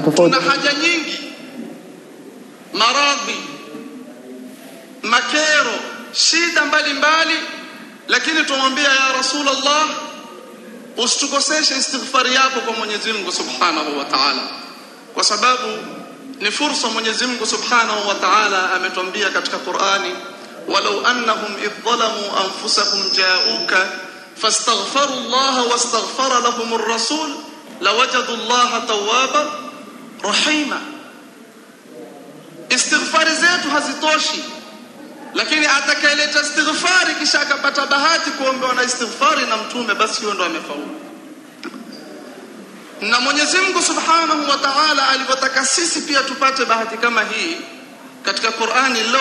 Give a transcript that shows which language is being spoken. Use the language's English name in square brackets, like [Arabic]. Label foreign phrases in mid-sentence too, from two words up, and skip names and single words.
[Swahili] Tuna haja nyingi, maradhi, makero, shida mbalimbali, lakini tumwambia ya Rasulullah, usitukoseshe istighfari yako kwa Mwenyezi Mungu [Arabic] سبحانه وتعالى, [Swahili] kwa sababu ni fursa Mwenyezi Mungu [Arabic] سبحانه وتعالى [Swahili] ametuambia katika Qur'ani, [Arabic] ولو أنهم إذ ظلموا أنفسهم جاءوك فاستغفروا الله واستغفر لهم الرسول لوجدوا الله توابا رحيما. [Swahili] Istighfari zetu hazitoshi, lakini atakayeleta istighfari kisha akapata bahati kuombewa na istighfari na Mtume, basi huyo ndo amefaulu. Na Mwenyezi Mungu [Arabic] سبحانه وتعالى [Swahili] alipotaka sisi pia tupate bahati kama hii katika Qur'ani, leo